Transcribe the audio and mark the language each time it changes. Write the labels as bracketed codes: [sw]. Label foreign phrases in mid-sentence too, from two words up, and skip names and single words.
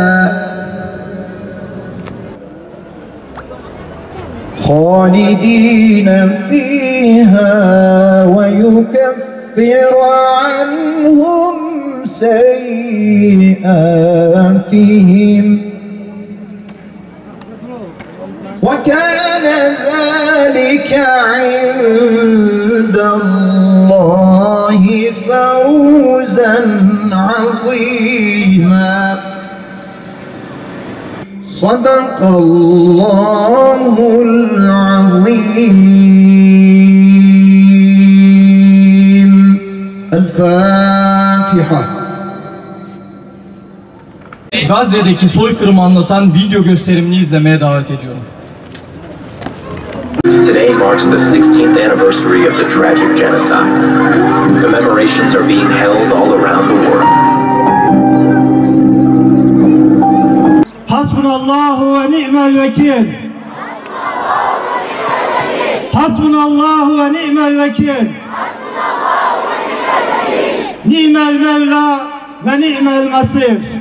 [ar] خالدين فيها ويكفر عنهم سيئاتهم وكان ذلك عند الله فوزا عظيما. صدق الله العظيم. الفاتحة. [tr] Gazze'deki soykırımı anlatan video gösterimini izlemeye davet ediyorum. [en] Today marks the 16th anniversary of the tragic genocide. Commemorations are being held all around the world. [ar] حسبنا الله ونعم الوكيل. حسبنا الله ونعم الوكيل. نعم المولى ونعم المصير.